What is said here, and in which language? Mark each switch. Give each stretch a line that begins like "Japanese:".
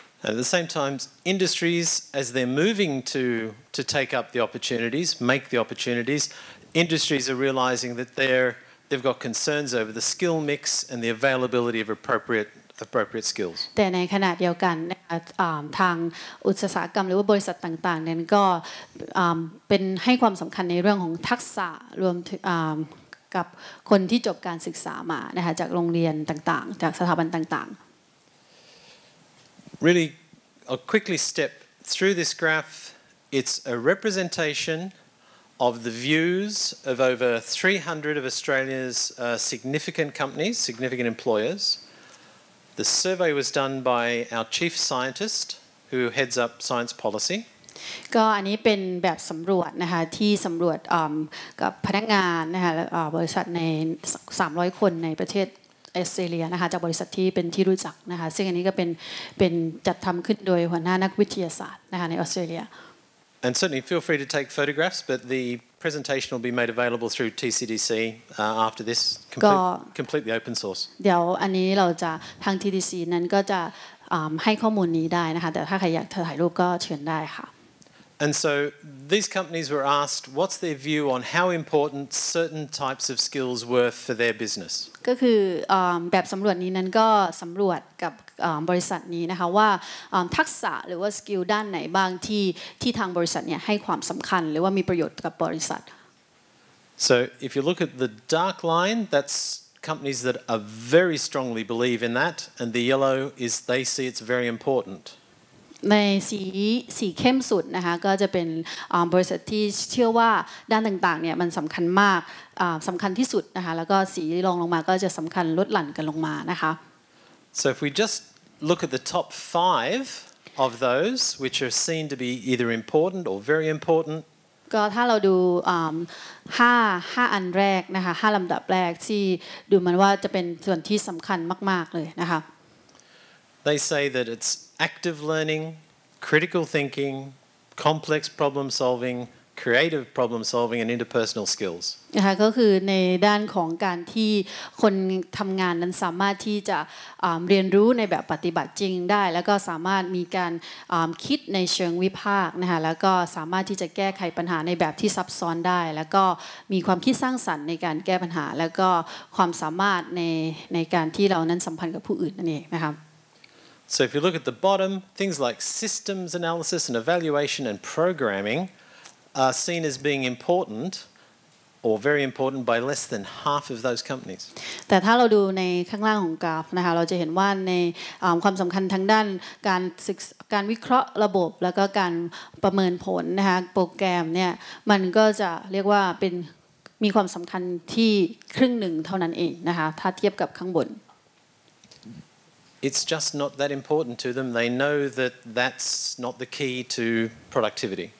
English: At the same time, industries, as they're moving to take up the opportunities, make the opportunities, industries are realising that they've got concerns over the skill mix and the availability of appropriate skills.
Thai: แต่ในขณะเดียวกันทางอุตสาหกรรมหรือว่าบริษัทต่างๆนั้นก็เป็นให้ความสำคัญในเรื่องของทักษะรวมถึงกับคนที่จบการศึกษามานะคะจากโรงเรียนต่างๆจากสถาบันต่างๆ
English: Really, I'll quickly step through this graph. It's a representation of the views of over 300 of Australia's significant companies, significant employers. The survey was done by our chief scientist, who heads up science policy.
Thai: ก็อันนี้เป็นแบบสำรวจนะคะที่สำรวจกับพนักงานนะคะบริษัทใน300คนในประเทศออสเตรเลียนะคะจากบริษัทที่เป็นที่รู้จักนะคะซึ่งอันนี้ก็เป็นจัดทำขึ้นโดยหัวหน้านักวิทยาศาสตร์นะคะในออสเตรเลีย
English: And certainly feel free to take photographs, but the presentation will be made available through TCDC after this, completely open source.
Thai: เดี๋ยวอันนี้เราจะทาง TDC นั้นก็จะให้ข้อมูลนี้ได้นะคะแต่ถ้าใครอยากถ่ายรูปก็เชิญได้ค่ะ
English: And so these companies were asked what's their view on how important certain types of skills were for their business.
Thai: ก็คือแบบสำรวจนี้นั้นก็สำรวจกับบริษัทนี้นะคะว่าทักษะหรือว่าสกิลด้านไหนบ้างที่ทางบริษัทเนี่ยให้ความสำคัญหรือว่ามีประโยชน์กับบริษัท
English: So if you look at the dark line, that's companies that are very strongly believe in that, and the yellow is they see it's very important.
Thai: ในสีเข้มสุดนะคะก็จะเป็นบริษัทที่เชื่อว่าด้านต่างๆเนี่ยมันสำคัญมากสำคัญที่สุดนะคะแล้วก็สีรองลงมาก็จะสำคัญลดหลั่นกันลงมานะคะ
English: So if we just look at the top 5 of those which are seen to be either important or very important
Thai: ก็ถ้าเราดู5อันแรกนะคะ5ลำดับแรกที่ดูมันว่าจะเป็นส่วนที่สำคัญมากๆเลยนะคะ
English: They say that it's active learning, critical thinking, complex problem solving, creative problem solving, and interpersonal skills.
Thai: นะคะก็คือในด้านของการที่คนทำงานนั้นสามารถที่จะเรียนรู้ในแบบปฏิบัติจริงได้แล้วก็สามารถมีการคิดในเชิงวิพากษ์นะคะแล้วก็สามารถที่จะแก้ไขปัญหาในแบบที่ซับซ้อนได้แล้วก็มีความคิดสร้างสรรค์ในการแก้ปัญหาแล้วก็ความสามารถในการที่เรานั้นสัมพันธ์กับผู้อื่นนั่นเองนะคะ
English: So if you look at the bottom, things like systems analysis and evaluation and programming are seen as being important or very important by less than half of those companies.
Thai: แต่ถ้าเราดูในข้างล่างของกราฟนะคะเราจะเห็นว่าในความสำคัญทางด้านการวิเคราะห์ระบบแล้วก็การประเมินผลนะคะโปรแกรมเนี่ยมันก็จะเรียกว่าเป็นมีความสำคัญที่ครึ่งหนึ่งเท่านั้นเองนะคะถ้าเทียบกับข้างบน
English: It's just not that important to them. They know that that's not the key to productivity.